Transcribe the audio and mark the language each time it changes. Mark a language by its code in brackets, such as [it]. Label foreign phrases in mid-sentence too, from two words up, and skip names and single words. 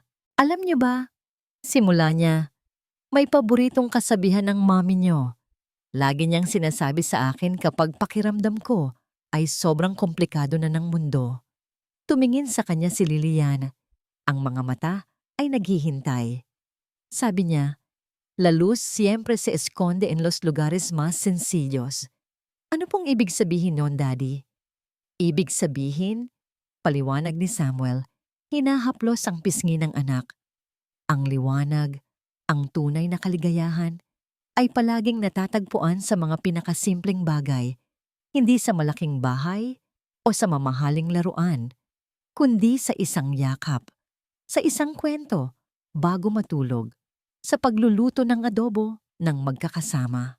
[tl] "Alam niyo ba," simula niya, "may paboritong kasabihan ng mommy niyo. Lagi niyang sinasabi sa akin kapag pakiramdam ko ay sobrang komplikado na ng mundo." Tumingin sa kanya si Liliana. Ang mga mata ay naghihintay. Sabi niya, [es] "La luz siempre se esconde en los lugares más sencillos." [tl] Ano pong ibig sabihin noon, Daddy? Ibig sabihin, paliwanag ni Samuel, hinahaplos ang pisngi ng anak. Ang liwanag, ang tunay na kaligayahan, ay palaging natatagpuan sa mga pinakasimpleng bagay, hindi sa malaking bahay o sa mamahaling laruan, kundi sa isang yakap, sa isang kwento, bago matulog, sa pagluluto ng adobo ng magkakasama.